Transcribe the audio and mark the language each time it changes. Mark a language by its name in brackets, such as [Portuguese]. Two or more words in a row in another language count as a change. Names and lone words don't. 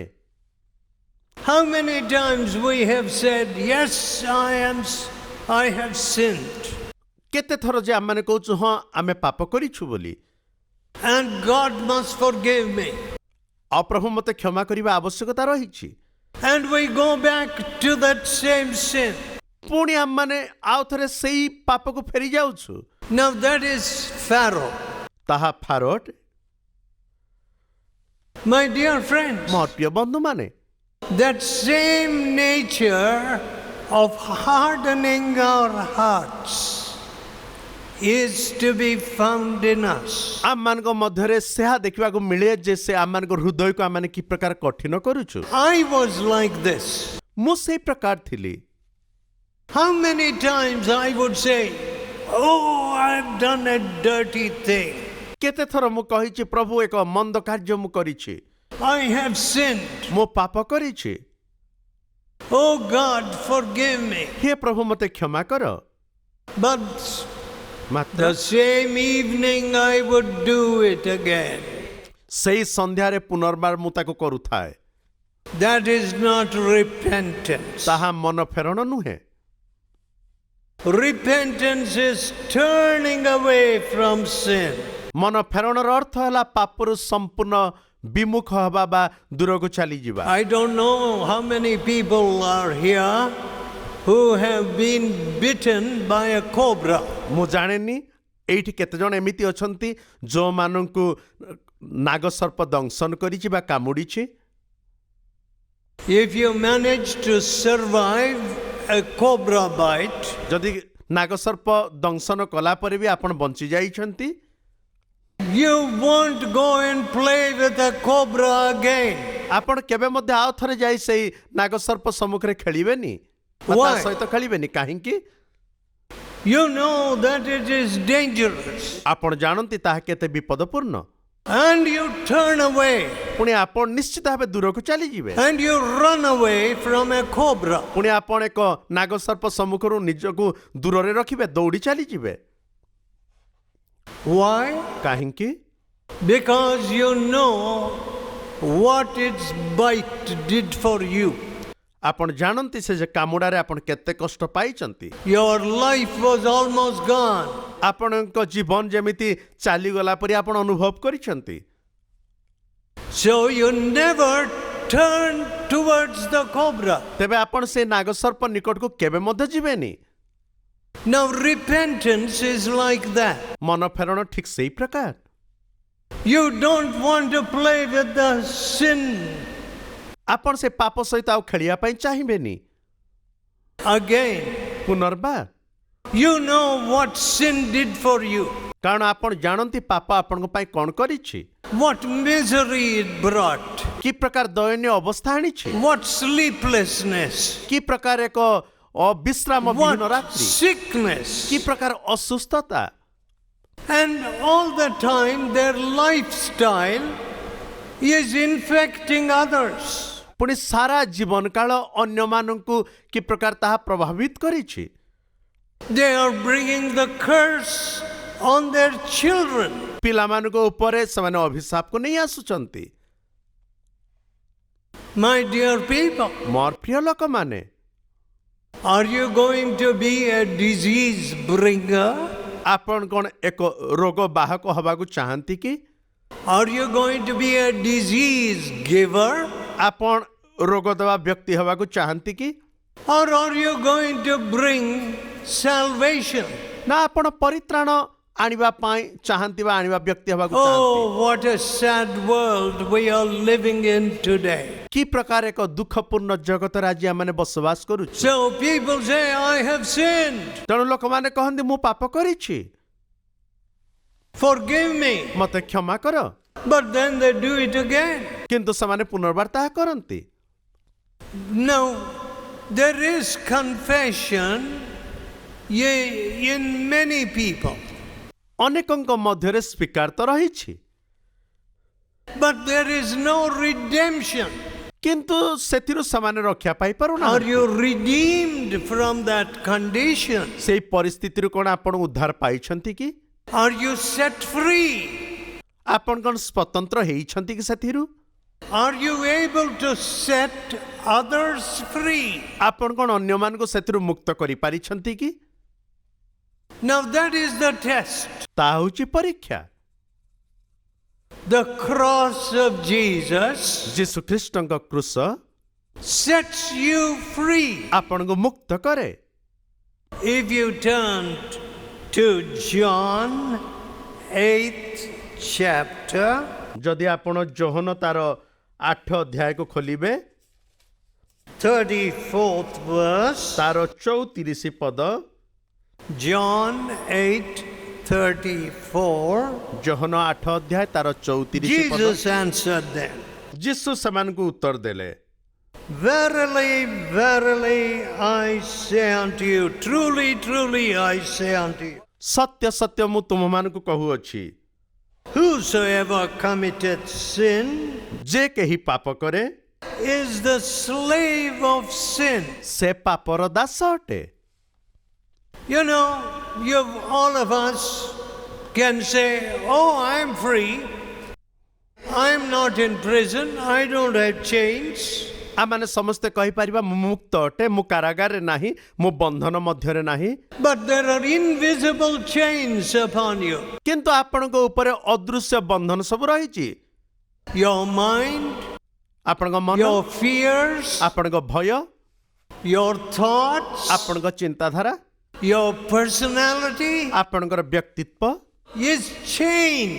[English] How many times we have said, yes, I have sinned. [Odia] କେତେ ଥର ଯେ ଆମମାନେ କହୁଛୁ ହଁ ଆମେ ପାପ କରିଛୁ ବୋଲି [English] And God must forgive me. [Odia] ଆଉ ପ୍ରଭୁ ମୋତେ କ୍ଷମା କରିବା ଆବଶ୍ୟକତା ରହିଛି [English] And we go back to that same sin. [Odia] ପୁଣି ଆମମାନେ ଆଉ ଥରେ ସେଇ ପାପକୁ ଫେରି ଯାଉଛୁ [English] Now that is Pharaoh. [Odia] ତାହା ଫାରୋ ଅଟେ। [English] My dear friends, [Odia] ମୋର ପ୍ରିୟ ବନ୍ଧୁମାନେ [English] that same nature of hardening our hearts is to be found in us. [Odia] ଆମମାନଙ୍କ ମଧ୍ୟରେ ସେହା ଦେଖିବାକୁ ମିଳେ ଯେ ସେ ଆମମାନଙ୍କ ହୃଦୟକୁ ଆମମାନେ କି ପ୍ରକାର କଠିନ କରୁଛୁ [English] I was like this. [Odia] ମୁଁ ସେଇ ପ୍ରକାର ଥିଲି [English] How many times I would say, oh, I've done a dirty thing. [Odia] କେତେ ଥର ମୁଁ କହିଛି ପ୍ରଭୁ ଏକ ମନ୍ଦ କାର୍ଯ୍ୟ ମୁଁ କରିଛି [English] I have sinned. [Odia] ମୁଁ ପାପ କରିଛି [English] Oh God, forgive me. [Odia] ହେ ପ୍ରଭୁ ମୋତେ କ୍ଷମା କର [English] But [Odia] ମାତ୍ର [English] the same evening I would do it again. [Odia] ସେଇ ସନ୍ଧ୍ୟାରେ ପୁନର୍ବାର ମୁଁ ତାକୁ କରୁଥାଏ [English] That is not repentance. [Odia] ତାହା ମନ ଫେରଣ ନୁହେଁ [English] Repentance is turning away from sin. [Odia] ମନ ଫେରଣର ଅର୍ଥ ହେଲା ପାପରୁ ସମ୍ପୂର୍ଣ୍ଣ ବିମୁଖ ହେବା ବା ଦୂରକୁ ଚାଲିଯିବା [English] I don't know how many people are here who have been bitten by a cobra. [Odia] ମୁଁ ଜାଣେନି ଏଇଠି କେତେଜଣ ଏମିତି ଅଛନ୍ତି ଯେଉଁମାନଙ୍କୁ ନାଗସର୍ପ ଦଂଶନ କରିଛି ବା କାମୁଡ଼ିଛି [English] If you manage to survive a cobra bite, [Odia] ଯଦି ନାଗସର୍ପ ଦଂଶନ କଲା ପରେ ବି ଆପଣ ବଞ୍ଚି ଯାଇଛନ୍ତି [English] you won't go and play with a cobra again. [Odia] ଆପଣ କେବେ ମଧ୍ୟ ଆଉ ଥରେ ଯାଇ ସେଇ ନାଗସର୍ପ ସମ୍ମୁଖରେ ଖେଳିବେନି ବା ତା [English] Why? [Odia] ସହିତ ଖେଳିବେନି କାହିଁକି [English] You know that it is dangerous. [Odia] ଆପଣ ଜାଣନ୍ତି ତାହା କେତେ ବିପଦପୂର୍ଣ୍ଣ [English] And you turn away [Odia] ପୁଣି ଆପଣ ନିଶ୍ଚିତ ଭାବେ ଦୂରକୁ ଚାଲିଯିବେ [English] and you run away from a cobra. [Odia] ପୁଣି ଆପଣ ଏକ ନାଗସର୍ପ ସମ୍ମୁଖରୁ ନିଜକୁ ଦୂରରେ ରଖିବେ ଦୌଡ଼ି ଚାଲିଯିବେ [English] Why? [Odia] କାହିଁକି [English] Because you know what its bite did for you. [Odia] ଆପଣ ଜାଣନ୍ତି ସେ ଯେ କାମୁଡ଼ାରେ ଆପଣ କେତେ କଷ୍ଟ ପାଇଛନ୍ତି [English] Your life was almost gone. [Odia] ଆପଣଙ୍କ ଜୀବନ ଯେମିତି ଚାଲିଗଲା ପରି ଆପଣ ଅନୁଭବ କରିଛନ୍ତି [English] So you never turn towards the cobra. [Odia] ତେବେ ଆପଣ ସେ ନାଗସର୍ପ ନିକଟକୁ କେବେ ମଧ୍ୟ ଯିବେନି [English] Now repentance is like that. [Odia] ମନ ଫେରଣ ଠିକ୍ ସେଇ ପ୍ରକାର [English] You don't want to play with the sin [Odia] ଆପଣ ସେ ପାପ ସହିତ ଆଉ ଖେଳିବା ପାଇଁ ଚାହିଁବେନି [English] again. [Odia] ପୁନର୍ବାର [English] You know what sin did for you. [Odia] କାରଣ ଆପଣ ଜାଣନ୍ତି ପାପ ଆପଣଙ୍କ ପାଇଁ କ'ଣ କରିଛି [English] What misery it brought. [Odia] କି ପ୍ରକାର ଦୟନୀୟ ଅବସ୍ଥା ଆଣିଛି [English] What sleeplessness. [Odia] କି ପ୍ରକାର ଏକ ଅବିଶ୍ରାମ ବିହୀନ [English] What [Odia] ରାତ୍ରି [English] sickness. [Odia] କି ପ୍ରକାର ଅସୁସ୍ଥତା [English] And all the time their lifestyle is infecting others. [Odia] ପୁଣି ସାରା ଜୀବନ କାଳ ଅନ୍ୟମାନଙ୍କୁ କି ପ୍ରକାର ତାହା ପ୍ରଭାବିତ କରିଛି [English] They are bringing the curse on their children. [Odia] ପିଲାମାନଙ୍କ ଉପରେ ସେମାନେ ଅଭିଶାପକୁ ନେଇ ଆସୁଛନ୍ତି [English] My dear people, [Odia] ମୋର ପ୍ରିୟ ଲୋକମାନେ [English] are you going to be a disease bringer? [Odia] ଆପଣ କ'ଣ ଏକ ରୋଗ ବାହକ ହେବାକୁ ଚାହାନ୍ତି କି [English] Are you going to be a disease giver? [Odia] ଆପଣ ରୋଗ ଦେବା ବ୍ୟକ୍ତି ହେବାକୁ ଚାହାନ୍ତି କି [English] Or are you going to bring salvation? [Odia] ନା ଆପଣ ପରିତ୍ରାଣ ଆଣିବା ପାଇଁ ଚାହାନ୍ତି ବା ଆଣିବା ବ୍ୟକ୍ତି ହେବାକୁ ଚାହାନ୍ତି [English] Oh, what a sad world we are living in today. [Odia] କି ପ୍ରକାର ଏକ ଦୁଃଖପୂର୍ଣ୍ଣ ଜଗତରେ ଆଜି ଆମେ ବସବାସ କରୁଛୁ [English] So people say, I have sinned. [Odia] ତେଣୁ ଲୋକମାନେ କହନ୍ତି ମୁଁ ପାପ କରିଛି [English] Forgive me. [Odia] ମୋତେ କ୍ଷମା କର [English] But then they do it again. [Odia] କିନ୍ତୁ ସେମାନେ ପୁନର୍ବାର ତାହା କରନ୍ତି [English] Now, there is confession in many people, [Odia] ଅନେକଙ୍କ ମଧ୍ୟରେ ସ୍ୱୀକାର ତ ରହିଛି, [English] but there is no redemption. [Odia] କିନ୍ତୁ ସେଥିରୁ ସେମାନେ ରକ୍ଷା [English] Are [Odia] ପାଇପାରୁନାହାନ୍ତି। [English] you redeemed from that condition? [Odia] ସେଇ ପରିସ୍ଥିତିରୁ କ'ଣ ଆପଣ ଉଦ୍ଧାର ପାଇଛନ୍ତି କି? [English] Are you set free? [Odia] ଆପଣ କ'ଣ ସ୍ୱତନ୍ତ୍ର ହେଇଛନ୍ତି କି ସେଥିରୁ? [English] Are you able to set others free? [Odia] ଆପଣ କ'ଣ ଅନ୍ୟମାନଙ୍କୁ ସେଥିରୁ ମୁକ୍ତ କରିପାରିଛନ୍ତି କି? [English] Now that is the test. [Odia] ତାହା ହେଉଛି ପରୀକ୍ଷା। [English] The cross of Jesus [Odia] ଯୀଶୁଖ୍ରୀଷ୍ଟଙ୍କ କ୍ରୁଶ [English] sets you free. [Odia] ଆପଣଙ୍କୁ ମୁକ୍ତ କରେ। [English] If you turn to John 8th chapter, [Odia] ଯଦି ଆପଣ ଯୋହନ ତାର 8 ଅଧ୍ୟାୟକୁ ଖୋଲିବେ [English] 34th verse, [Odia] ତାର 34 ପଦ, [English] John 8:34, [Odia] ଯୋହନ 8 ଅଧ୍ୟାୟ ତାର 34 ପଦ। [English] Jesus answered them, [Odia] ଯୀଶୁ ସେମାନଙ୍କୁ ଉତ୍ତର ଦେଲେ, [English] Verily, verily, I say unto you, truly, truly, I say unto you, [Odia] ସତ୍ୟ ସତ୍ୟ ମୁଁ ତୁମମାନଙ୍କୁ କହୁଅଛି, [English] whosoever committeth sin [Odia] ଯେ କେହି ପାପ କରେ [English] is the slave of sin. [Odia] ସେ ପାପର ଦାସ ଅଟେ। [English] You know, all of us can say, oh, I'm free. I'm not in prison. I don't have chains. [Odia] ଆମମାନେ ସମସ୍ତେ କହିପାରିବା ମୁଁ ମୁକ୍ତ ଅଟେ, ମୁଁ କାରାଗାରରେ ନାହିଁ, ମୁଁ ବନ୍ଧନ ମଧ୍ୟରେ ନାହିଁ। [English] But there are invisible chains upon you. [Odia] କିନ୍ତୁ ଆପଣଙ୍କ ଉପରେ ଅଦୃଶ୍ୟ ବନ୍ଧନ ସବୁ ରହିଛି। [English] Your mind, [Odia] ଆପଣଙ୍କ ମନ, [English] your fears, [Odia] ଆପଣଙ୍କ ଭୟ, [English] your thoughts, [Odia] ଆପଣଙ୍କ ଚିନ୍ତାଧାରା, [English] your personality [Odia] ଆପଣଙ୍କର ବ୍ୟକ୍ତିତ୍ୱ [English] is chained.